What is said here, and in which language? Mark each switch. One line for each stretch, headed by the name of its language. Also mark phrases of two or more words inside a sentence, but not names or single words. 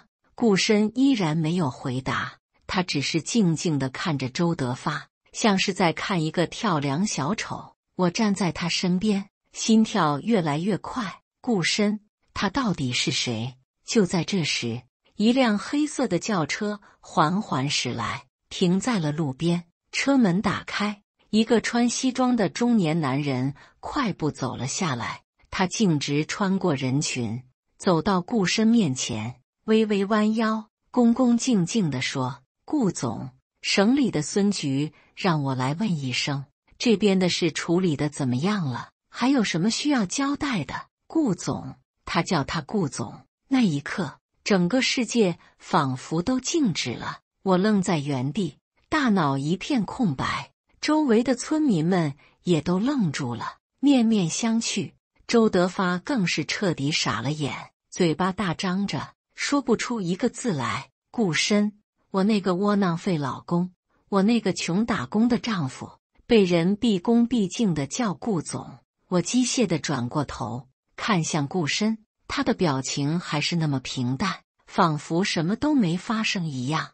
Chinese: 顧深依然沒有回答，他只是靜靜地看着周德發，像是在看一個跳梁小丑。我站在他身邊，心跳越來越快。顧深，他到底是誰？就在這時，一輛黑色的轿車緩緩駛來，停在了路邊。車門打開，一個穿西裝的中年男人快步走了下來。他徑直穿過人群，走到顧深面前，微微彎腰，恭恭敬敬地說：“顧總，省裡的孫局讓我來問一聲，這邊的事處理得怎麼樣了？還有什麼需要交代的？”顧總，他叫他顧總。那一刻，整個世界仿佛都靜止了。我愣在原地，大腦一片空白。周圍的村民們也都愣住了，面面相覷。周德發更是徹底傻了眼，嘴巴大張着，說不出一個字來。顧深，我那個窩囊廢老公，我那個窮打工的丈夫，被人畢恭畢敬地叫顧總。我機械地轉過頭，看向顧深，他的表情還是那麼平淡，仿佛什麼都沒發生一樣。